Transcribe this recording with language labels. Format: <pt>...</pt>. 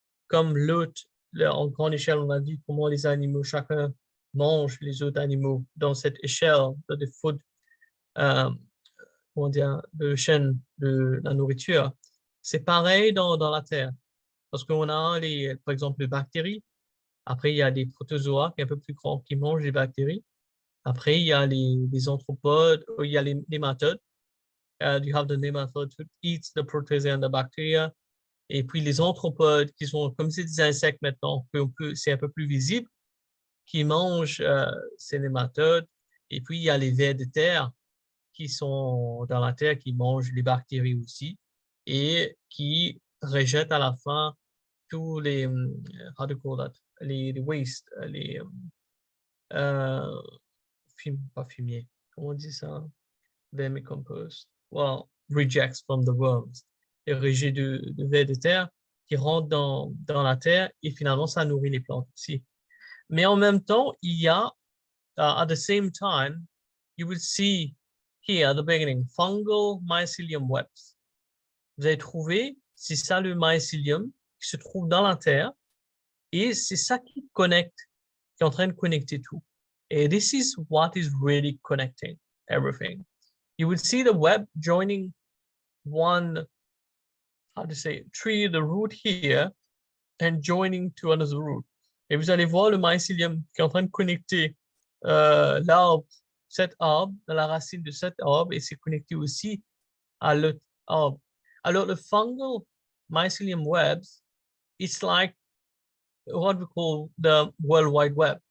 <fr>Comme l'autre, en grande échelle, on a vu comment les animaux, chacun mange les autres animaux dans cette échelle de food, comment dire, de chaîne de la nourriture. C'est pareil dans la Terre. Parce qu'on a, par exemple, les bactéries. Après, il y a des protozoa qui sont un peu plus grands qui mangent les bactéries. Après, il y a les anthropodes, il y a les nématodes.</fr> <en>You have the nematode who eats the protozoa and the bacteria.</en> <fr>Et puis les anthropodes qui sont comme c'est des insectes maintenant, c'est un peu plus visible, qui mangent ces nématodes. Et puis il y a les vers de terre qui sont dans la terre, qui mangent les bactéries aussi et qui rejettent à la fin tous les,</fr> <en>how do you call that,</en> <fr>les wastes, pas fumier, comment on dit ça?</fr> <en>Vermicompost. Well, rejects from the worms.</en> <fr>Les rejets de vers de terre qui rentrent dans la terre et finalement ça nourrit les plantes aussi. Mais en même temps, il y a,</fr> <en>at the same time, you will see here at the beginning, fungal mycelium webs.</en> <fr>Vous allez trouver, c'est ça le mycelium qui se trouve dans la terre et c'est ça qui connecte, qui est en train de connecter tout.</fr> <en>Et this is what is really connecting everything. You will see the web joining one, how to say, tree, the root here, and joining to another root.</en> <fr>Et vous allez voir le mycelium qui est en train de connecter l'arbre, cet arbre, dans la racine de cet arbre, et c'est connecté aussi à l'autre arbre.</fr> <en>Alors, le fungal mycelium webs, it's like what we call the World Wide Web.</en>